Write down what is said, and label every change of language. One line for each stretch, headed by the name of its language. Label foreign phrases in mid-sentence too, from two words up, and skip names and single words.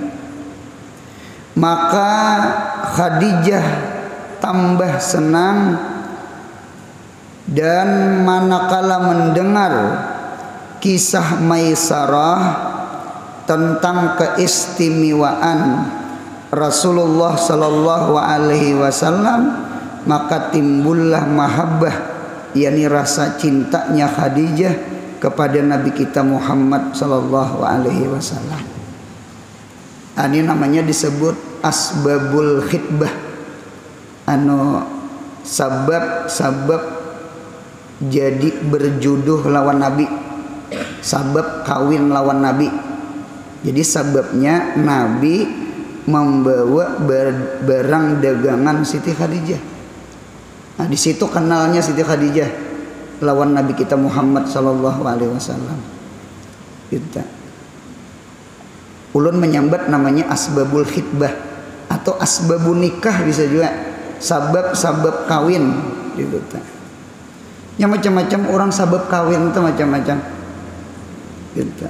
Indonesian: maka Khadijah tambah senang dan manakala mendengar kisah Maisarah tentang keistimewaan Rasulullah
Arabic: صلى الله عليه وسلم,
Indonesian: maka timbullah mahabbah, yakni rasa cintanya Khadijah kepada Nabi kita Muhammad
Arabic: صلى الله عليه وسلم.
Banjar: Ini namanya disebut
Arabic: أسباب الخطبة,
Banjar: sabab jadi berjuduh lawan Nabi, sabab kawin lawan Nabi.
Indonesian: Jadi sebabnya Nabi membawa barang dagangan Siti Khadijah.
Banjar: Nah, di situ kenalnya Siti Khadijah lawan Nabi kita Muhammad
Arabic: صلى الله عليه وسلم.
Banjar: Kita ulun menyambat namanya
Arabic: أسباب الخطبة
Banjar: atau
Arabic: أسباب النكاح,
Banjar: bisa juga sabab kawin gitu.
Indonesian: Ya macam-macam orang sabab kawin itu macam-macam. Gitu.